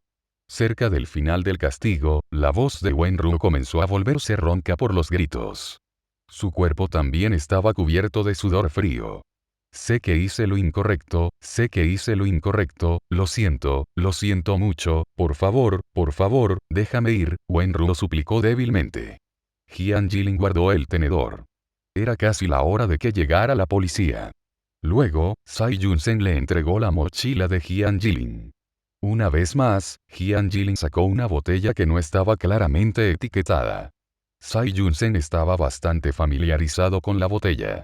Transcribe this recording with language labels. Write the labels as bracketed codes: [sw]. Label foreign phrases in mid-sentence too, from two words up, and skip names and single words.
[es] Cerca del final del castigo, la voz de Wenruo comenzó a volverse ronca por los gritos. Su cuerpo también estaba cubierto de sudor frío. Sé que hice lo incorrecto, lo siento mucho, por favor, déjame ir, Wenruo suplicó débilmente. Jian Jilin guardó el tenedor. Era casi la hora de que llegara la policía. Luego, Sai Yunsen le entregó la mochila de Jian Jilin. Una vez más, Jian Jilin sacó una botella que no estaba claramente etiquetada. Sai Yunsen estaba bastante familiarizado con la botella.